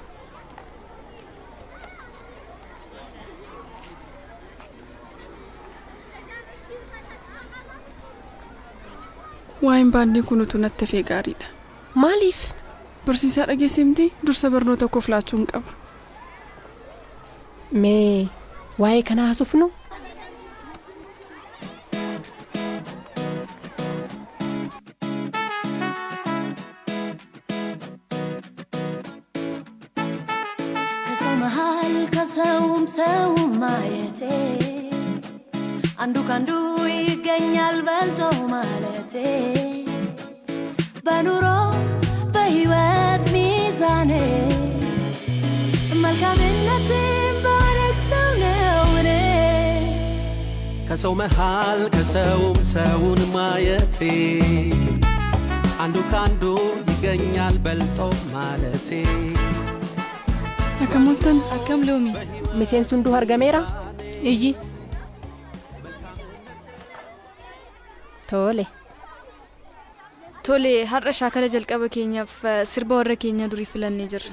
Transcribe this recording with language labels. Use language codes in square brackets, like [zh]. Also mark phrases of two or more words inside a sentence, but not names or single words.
[om] Waa'een baandii kun utuu natti hafee gaariidha. Maaliif? Barsiisaa dhageessimti dursa barnoota koof laachuun qaba. Mee waa'ee kana haasofnu. [am] ከሰውም ሰው ማየቴ አንዱ ካንዱ ይገኛል በልጦ ማለቴ በኑሮ በህይወት ሚዛኔ መልካምነትን ባረግ ሰው ነው እኔ ከሰው መሃል ከሰውም ሰውን ማየቴ አንዱ ካንዱ ይገኛል በልጦ ማለቴ [om] Akkam oltan? Akkam loomi? Miseensi hunduu argameera? Iyyi. Tole. Tole, har'a shaakala jalqaba keenyaaf sirba warra keenya durii filannee jirra.